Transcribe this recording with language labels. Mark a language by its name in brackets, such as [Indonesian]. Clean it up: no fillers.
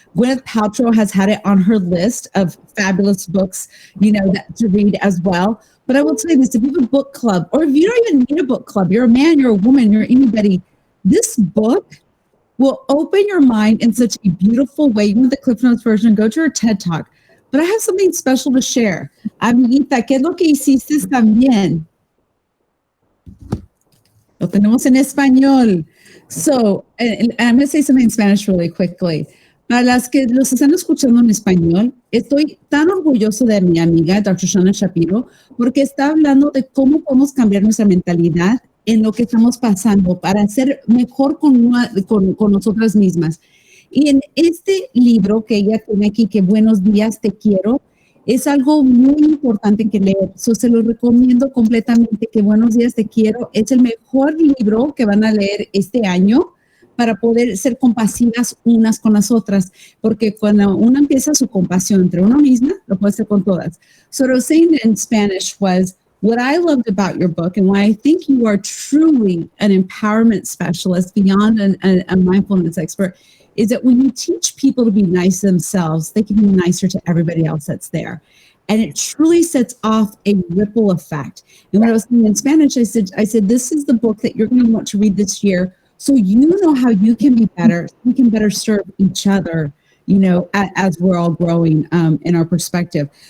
[English] Gwyneth Paltrow has had it on her list of fabulous books, that to read as well. But I will tell you this, if you have a book club, or if you don't even need a book club, you're a man, you're a woman, you're anybody, this book will open your mind in such a beautiful way. You want the Cliff Notes version, go to her TED Talk. But I have something special to share. [Spanish] Amiguita, ¿qué es lo que hiciste también? Lo tenemos en español. [English] So, and I'm going to say something in Spanish really quickly. [Spanish] Para las que los están escuchando en español, estoy tan orgulloso de mi amiga, Dr. Shauna Shapiro, porque está hablando de cómo podemos cambiar nuestra mentalidad en lo que estamos pasando para ser mejor con nosotras mismas. Y en este libro que ella tiene aquí, que Buenos días, te quiero, es algo muy importante que leer. So, se lo recomiendo completamente, que Buenos días, te quiero es el mejor libro que van a leer este año para poder ser compasivas unas con las otras, porque cuando uno empieza su compasión entre uno misma, lo puede hacer con todas. [English] So what I was saying in Spanish was, what I loved about your book, and why I think you are truly an empowerment specialist beyond a mindfulness expert, is that when you teach people to be nice to themselves, they can be nicer to everybody else that's there. And it truly sets off a ripple effect. And when I was saying in Spanish, I said, this is the book that you're going to want to read this year, so you know how you can be better, so we can better serve each other, as we're all growing in our perspective.